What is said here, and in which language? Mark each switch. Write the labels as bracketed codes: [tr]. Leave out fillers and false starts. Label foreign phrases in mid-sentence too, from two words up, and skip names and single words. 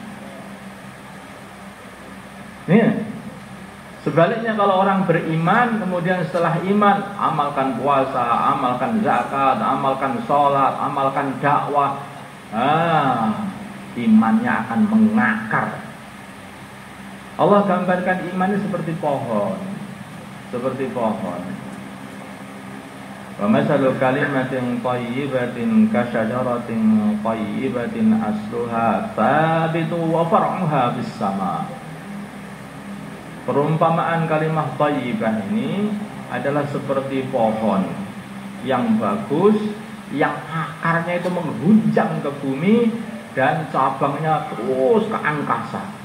[id] Sebaliknya kalau orang beriman, kemudian setelah iman amalkan puasa, amalkan zakat, amalkan sholat, amalkan dakwah, imannya akan mengakar. Allah gambarkan imannya seperti pohon, seperti pohon. [ar] ومثل كلمة طيبة كشجرة طيبة أصلها ثابت وفرعها بالسماء. [id] Perumpamaan [ar] كلمة طيبة [id] ini adalah seperti pohon yang bagus, yang akarnya itu menghunjam ke bumi dan cabangnya terus ke angkasa.